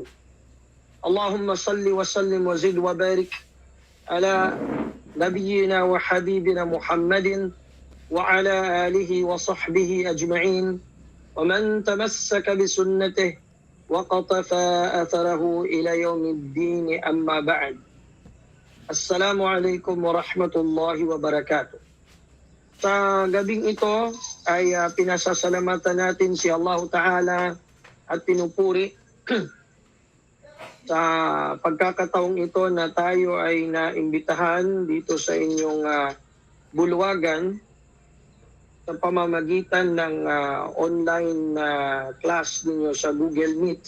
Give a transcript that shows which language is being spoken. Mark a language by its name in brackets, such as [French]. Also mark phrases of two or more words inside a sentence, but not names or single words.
[Arabic] اللهم صل وسلم وزد وبارك على نبينا وحبيبنا محمد وعلى آله وصحبه أجمعين ومن تمسك بسنته وقتفى أثره إلى يوم الدين أما بعد. السلام عليكم ورحمة الله وبركاته. [Filipino] Sa gabing ito ay pinasasalamatan natin si Allah Ta'ala at pinupuri sa pagkakataong ito na tayo ay naimbitahan dito sa inyong bulwagan sa pamamagitan ng online class ninyo sa Google Meet.